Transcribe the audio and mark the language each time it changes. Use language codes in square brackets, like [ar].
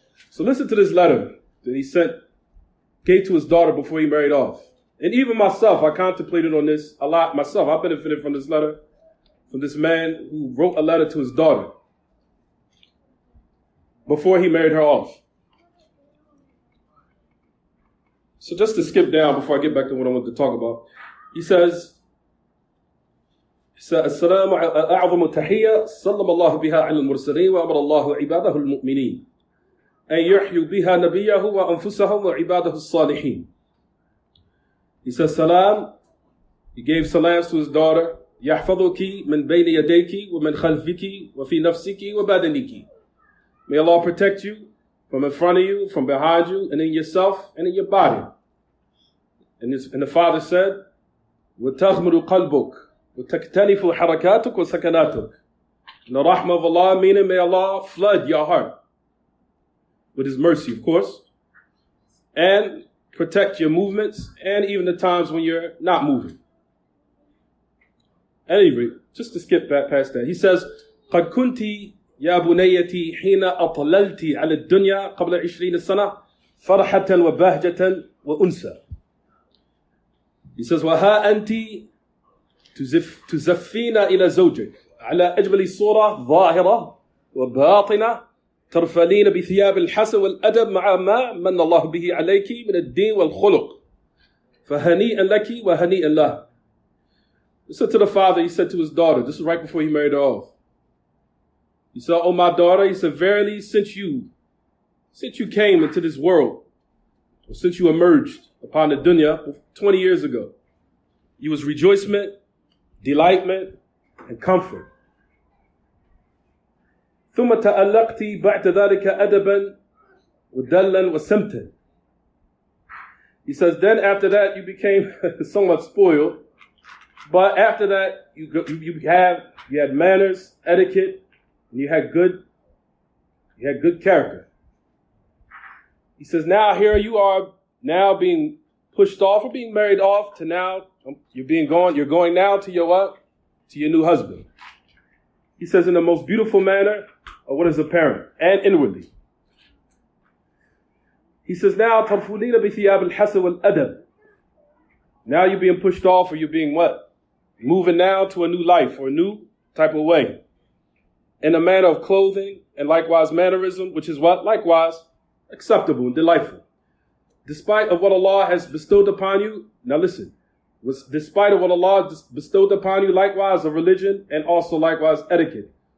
[en] So listen to this letter that he gave to his daughter before he married off. And even myself, I contemplated on this a lot myself. I benefited from this letter, from this man who wrote a letter to his daughter before he married her off. So just to skip down before I get back to what I want to talk about, he says, [ar] السلام أعظم تحية صلى الله بها على المرسلين وأمر الله عباده المؤمنين أن يحيوا بها نبيه وأنفسهم وعباده الصالحين. [en] He says salam. He gave salams to his daughter. [ar] يحفظك من بين يديك ومن خلفك وفي نفسك وبدنك. [en] May Allah protect you from in front of you, from behind you, and in yourself and in your body. And the father said, [ar] وتغمر قلبك وتكتنف حركاتك وسكناتك. [en] And the rahmah of Allah, meaning may Allah flood your heart with His mercy, of course, and protect your movements and even the times when you're not moving. Anyway, just to skip back past that, he says, [ar] قد كنت يا بنيتي حين أطللت على الدنيا قبل 20 سنة فرحة وبهجة وأنسى. [en] He says, [ar] وها أنت تزفين إلى زوجك على أجمل صورة ظاهرة وباطنة ترفلين بثياب الحسن والأدب مع ما من الله به عليك من الدين والخلق فهنيئا لك وهنيئا له. [en] He said to the father, he said to his daughter, this is right before he married her off. He said, oh my daughter, he said, verily since you came into this world, or since you emerged upon the dunya 20 years ago, you was rejoicement, delightment, and comfort. [ar] ثم تألقت بعد ذلك أدبا ودلا وسمتا. [en] He says, then after that you became somewhat spoiled, but after that you had manners, etiquette, and you had good character. He says, now here you are now being pushed off or being married off to now you're going now to your what? To your new husband. He says in the most beautiful manner of what is apparent and inwardly. He says now [ar] ترفلين بثياب الحسن والأدب. [en] Now you're being pushed off or you're being what? Moving now to a new life or a new type of way. In a manner of clothing and likewise mannerism, which is what? Likewise acceptable and delightful. Despite of what Allah has bestowed upon you, now listen, despite of what Allah bestowed upon you, likewise of religion and also likewise etiquette.